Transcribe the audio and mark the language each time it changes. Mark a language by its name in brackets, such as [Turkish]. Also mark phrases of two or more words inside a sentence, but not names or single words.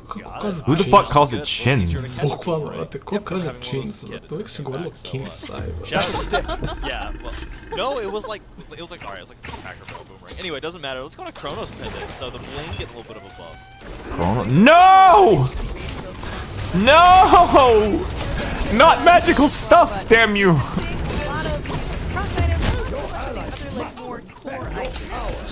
[Bosnian] Kako kažu [English] Who the chins? fuck calls it chins? [Bosnian] Bukvalno, brate, ko kaže chins, brate, uvijek se govorilo kinsai, brate. [English] Yeah, well, no, it was like, alright, it was like a Packer Bell boomerang. Anyway, it doesn't matter. Let's go to Chronos Pendant. So the bling get a little bit of a buff. No! No! Not magical stuff, damn you! A lot of cross items, some of the other like more core items.